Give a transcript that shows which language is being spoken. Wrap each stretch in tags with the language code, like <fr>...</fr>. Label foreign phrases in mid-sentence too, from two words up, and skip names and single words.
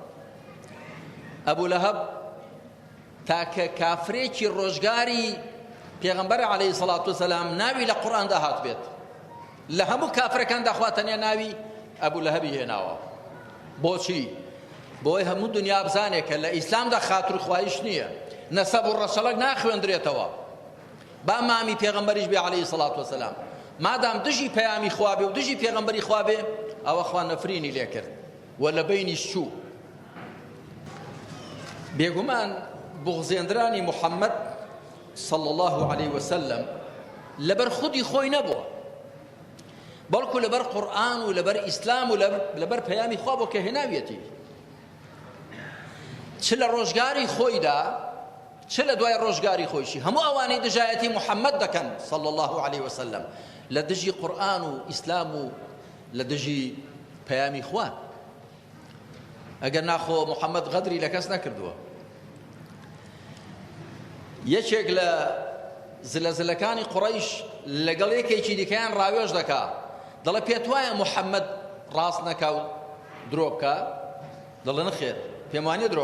<ckb>ئەبوو لەهەب تاکە کافرێکی ڕۆژگاری پێغەمبەر</ckb> <ar>عەلەیهی سەڵات وسەلام</ar> <ckb>ناوی لە قورئاندا هات بێت لە هەموو کافرەکاندا خوا تەنیا ناوی ئەبوو لەهەبی هێناوە بۆچی بۆی هەموو دنیا بزانێت کە لە ئیسلامدا خاتر خوایش نییە نەسەب و ڕەشەڵک ناخوێندرێتەوە با مامی پێغەمبەریش بێ</ckb> <ar>عەلەیهی سەڵات وسەلام</ar> <ckb>مادام دژی پەیامی خوا بێ و دژی پێغەمبەری خوا بێ ئەوە خوا نەفرینی لێ کرد و لە بینی شوو بێگومان بغزێنرانی محەممەد</ckb> <ar>صلى الله عليه وسلم</ar> <ckb>لەبەر خودی خۆی نەبووە بەڵکو لەبەر قورئان و لەبەر ئیسلام و لەبەر پەیامی خوا بۆ کە هێناویەتی چ لە ڕۆژگاری خۆیدا چ لە دوای ڕۆژگاری خۆیشی هەموو ئەوانەی دژایەتی محەممەد دەکەن</ckb> <ar>صلى الله عليه وسلم</ar> <ckb>لە دژی قورئان و ئیسلام و لە دژی پەیامی خوا ئەگەر ناخۆ محەممەد غەدری لە کەس نەکردووە یەکێک لە زلەزلەکانی قوڕەیش لەگەڵ یەکێکی دیکەیان ڕاوێژ دەکا دەڵێ پێت وایە محەممەد ڕاست نەکا و درۆ بکە دەڵێ نەخێر پێم وانیە درۆ</ckb>